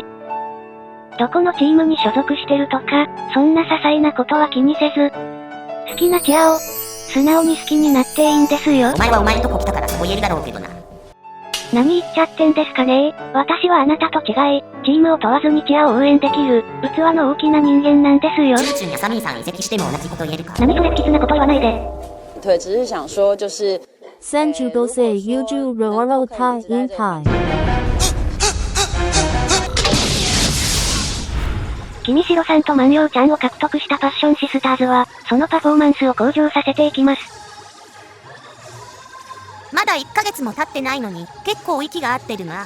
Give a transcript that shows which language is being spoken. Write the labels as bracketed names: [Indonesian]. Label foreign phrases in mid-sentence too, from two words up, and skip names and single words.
[Japanese] どこのチームに所属してるとか、そんな些細なことは気にせず、好きなチアを、素直に好きになっていいんですよ。お前はお前のとこ来たからそう言えるだろうけどな。何言っちゃってんですかねー。私はあなたと違い、チームを問わずにチアを応援できる、器の大きな人間なんですよ。チュンチュンやサミーさん移籍しても同じこと言えるか。何それ不吉なこと言わないで。 [Chinese] 对，只是想说就是 [Japanese] 35 歳YouTubeロタイ引退。君城さんと万葉ちゃんを獲得したパッションシスターズは、そのパフォーマンスを向上させていきます。まだ1ヶ月も経ってないのに、結構息が合ってるな。